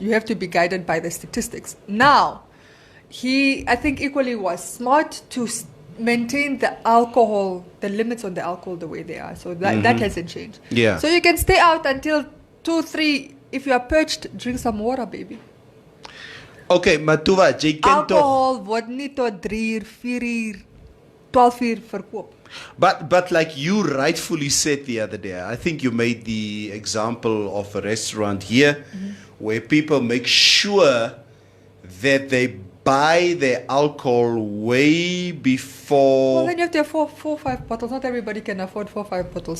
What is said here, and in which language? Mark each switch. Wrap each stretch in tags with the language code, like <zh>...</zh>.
<en>You have to be guided by the statistics. Now, I think equally was smart to maintain the alcohol, the limits on the alcohol the way they are. So that hasn't changed. Yeah. So you can stay out until 2, 3. If you are perched, drink some water, baby.</en> <af>Okay, Matuva, jy ken alcohol word nie tot 3 uur, 4 uur, 12 uur verkoop.</af> <en>But like you rightfully said the other day, I think you made the example of a restaurant here where people make sure that they buy their alcohol way before. Well, then you have to have 4 or 5 bottles. Not everybody can afford 4 or 5 bottles.</en>